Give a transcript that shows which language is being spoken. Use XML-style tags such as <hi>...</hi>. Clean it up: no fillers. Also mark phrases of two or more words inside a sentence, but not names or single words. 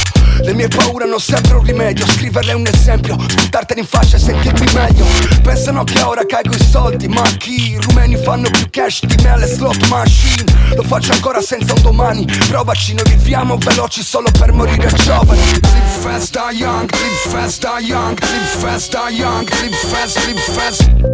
<it>Le mie paure hanno sempre un rimedio, scriverle è un esempio, sputartene in faccia e sentirmi meglio. Pensano che ora caigo i soldi, ma chi? I rumeni fanno più cash di me alle</it> <en>slot machine.</en> <it>Lo faccio ancora senza un domani, provaci, noi viviamo veloci solo per morire giovani.</it> <en>Live fast, die young, live fast, die young, live fast, die young, live fast, live fast.</en>